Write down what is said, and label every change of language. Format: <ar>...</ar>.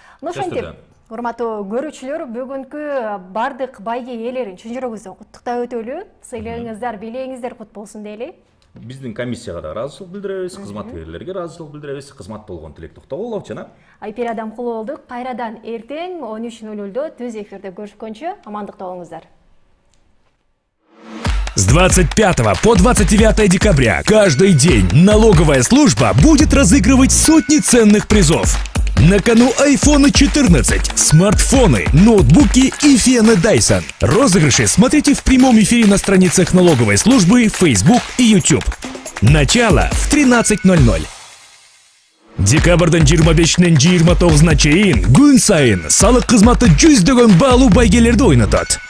<ky>Ошентип, урматтуу көрүүчүлөр, бүгүнкү бардык байге ээлерин чын жүрөгүбүздөн куттуктап өтөлү. Сыйлыгыңыздар, белегиңиздер кут болсун дейли. Биздин комиссияга да ыраазычылык билдиребиз, кызматкерлерге ыраазычылык билдиребиз, кызмат болгон Тилек Токтогулов жана Айпер Адамкулу болдук. Кайрадан эртең 13:00до түз эфирде көрүшкөнчө амандыкта болуңуздар.</ky> <ru>С 25 по 29 декабря каждый день налоговая служба будет разыгрывать сотни ценных призов. На кону iPhone 14, смартфоны, ноутбуки и фены Dyson. Розыгрыши смотрите в прямом эфире на страницах налоговой службы, Facebook и YouTube. Начало в 13:00.</ru> <ky>Декабрдын 25-нен 29-на чейин күн сайын салык кызматы жүздөгөн баалуу байгелерди ойнотот.</ky>